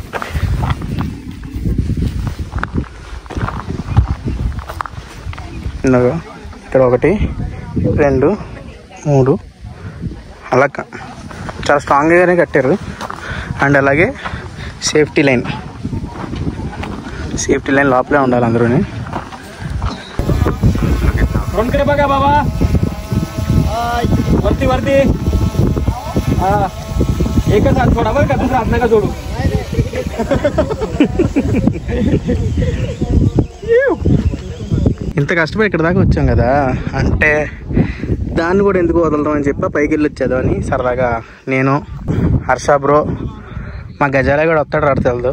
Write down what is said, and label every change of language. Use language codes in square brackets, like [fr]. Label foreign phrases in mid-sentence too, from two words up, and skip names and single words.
[te] ఇక్కడ 1 2 3 అలా చాలా స్ట్రాంగ్గానే కట్టారు. అండ్ అలాగే [en] safety line [te] లోపలే ఉండాలి అందరూని. [mr] बाबा वरती वरती एकच हात सोडा बरं का, दुसरा हात नका जोडू. [te] ఇంత కష్టపడి ఇక్కడ దాకా వచ్చాం కదా, అంటే దాన్ని కూడా ఎందుకు వదలడం అని చెప్పి పైకి వెళ్ళి వచ్చేదామని సరదాగా నేను, హర్ష బ్రో, మా గజాల కూడా వస్తాడు రాడు తెలదు.